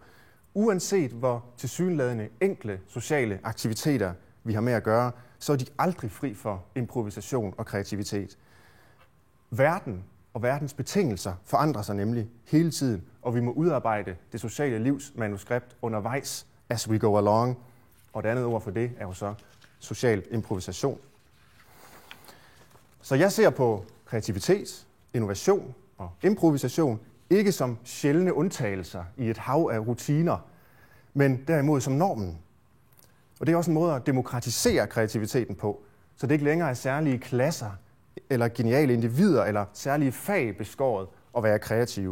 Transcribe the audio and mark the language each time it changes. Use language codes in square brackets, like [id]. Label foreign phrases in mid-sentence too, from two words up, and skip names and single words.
[da] Uanset hvor tilsyneladende enkle sociale aktiviteter vi har med at gøre, så er de aldrig fri for improvisation og kreativitet. Verden og verdens betingelser forandrer sig nemlig hele tiden, og vi må udarbejde det sociale livs manuskript undervejs, [en] as we go along. [da] Og det andet ord for det er jo så social improvisation. Så jeg ser på kreativitet, innovation og improvisation ikke som sjældne undtagelser i et hav af rutiner, men derimod som normen. Og det er også en måde at demokratisere kreativiteten på, så det ikke længere er særlige klasser eller geniale individer eller særlige fag beskåret at være kreative.